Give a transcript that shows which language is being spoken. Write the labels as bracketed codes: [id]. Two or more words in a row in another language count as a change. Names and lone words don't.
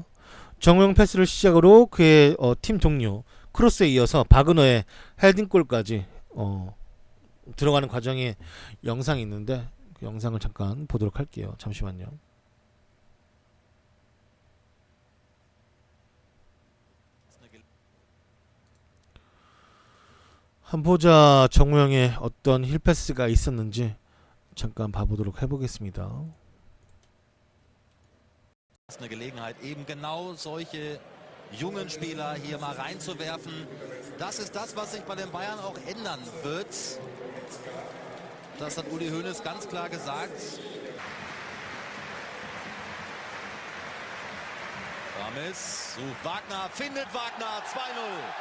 [ko] 정우영 패스를 시작으로 그의 팀 동료 크로스에 이어서 바그너의 헤딩골까지 들어가는 과정에 영상이 있는데, 그 영상을 잠깐 보도록 할게요. 잠시만요. 한번 보자. 정우영의 어떤 힐패스가 있었는지 잠깐 봐보도록 해보겠습니다. [de] Eine Gelegenheit, eben genau solche jungen Spieler hier mal reinzuwerfen. Das ist das, was sich bei den Bayern auch ändern wird. Das hat Uli Hoeneß ganz klar gesagt. Rames sucht Wagner, findet Wagner, 2-0.